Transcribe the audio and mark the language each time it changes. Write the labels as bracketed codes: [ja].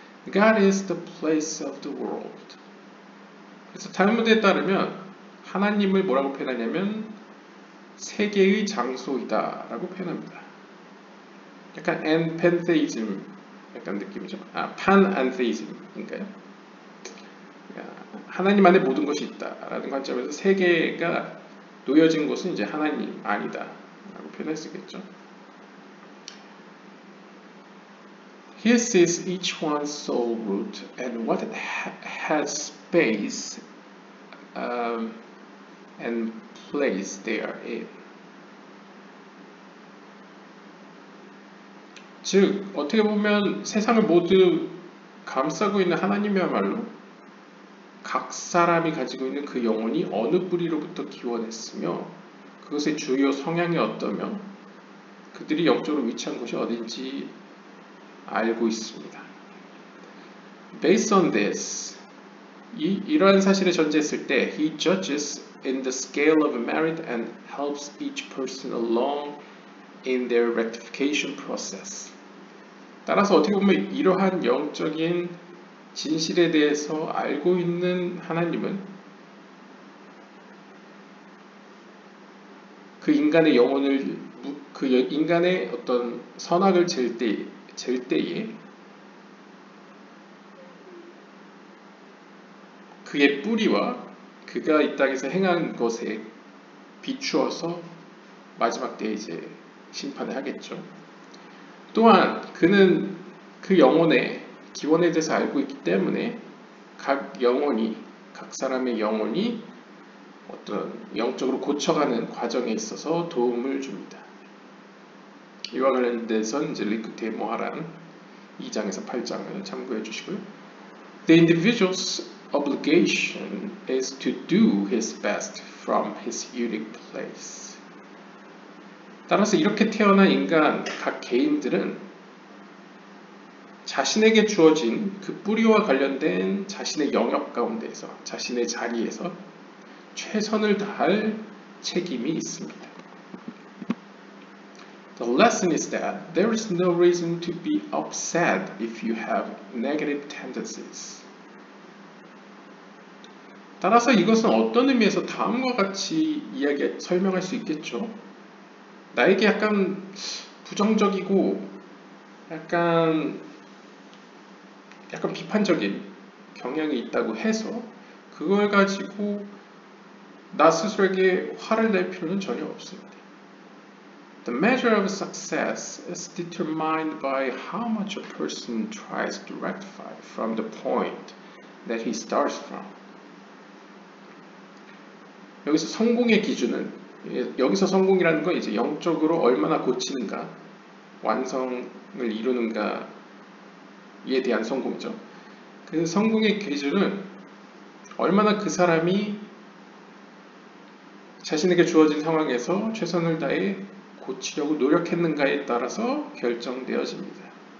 [en] God is the place of the world. [ko] 그래서 탈무드에 따르면 하나님을 뭐라고 표현하냐면 세계의 장소이다 라고 표현합니다. 약간 pantheism 약간 느낌이죠. pantheism인가요? 하나님 안에 모든 것이 있다라는 관점에서 세계가 놓여진 곳은 이제 하나님 아니다 라고 표현할 수 있겠죠. [en] He sees each one's soul root and what has space and place they are in. [ko] 즉 어떻게 보면 세상을 모두 감싸고 있는 하나님이야말로 각 사람이 가지고 있는 그 영혼이 어느 뿌리로부터 기원했으며 그것의 주요 성향이 어떠며 그들이 영적으로 위치한 곳이 어딘지 알고 있습니다. [en] Based on this, [ko] 이러한 사실을 전제했을 때 [en] He judges in the scale of merit and helps each person along in their rectification process. [ko] 따라서 어떻게 보면 이러한 영적인 진실에 대해서 알고 있는 하나님은 그 인간의 영혼을, 그 인간의 어떤 선악을 잴 때에 그의 뿌리와 그가 이 땅에서 행한 것에 비추어서 마지막 때에 이제 심판을 하겠죠. 또한 그는 그 영혼의 기원에 대해서 알고 있기 때문에 각 사람의 영혼이 어떤 영적으로 고쳐가는 과정에 있어서 도움을 줍니다. 이와 관련돼서 이제 링크 데모하란 2장에서 8장을 참고해 주시고요. [en] The individual's obligation is to do his best from his unique place. [ko] 따라서 이렇게 태어난 인간 각 개인들은 자신에게 주어진 그 뿌리와 관련된 자신의 영역 가운데에서 자신의 자리에서 최선을 다할 책임이 있습니다. [en] The lesson is that there is no reason to be upset if you have negative tendencies. [ko] 따라서 이것은 어떤 의미에서 다음과 같이 설명할 수 있겠죠. 나에게 약간 부정적이고 약간 비판적인 경향이 있다고 해서 그걸 가지고 나 스스로에게 화를 낼 필요는 전혀 없습니다. [en] The measure of success is determined by how much a person tries to rectify from the point that he starts from. [ko] 여기서 성공의 기준은, 여기서 성공이라는 건 이제 영적으로 얼마나 고치는가, 완성을 이루는가에 대한 성공이죠. 그 성공의 기준은 얼마나 그 사람이 자신에게 주어진 상황에서 최선을 다해 고치려고 노력했는가에 따라서 결정되어집니다.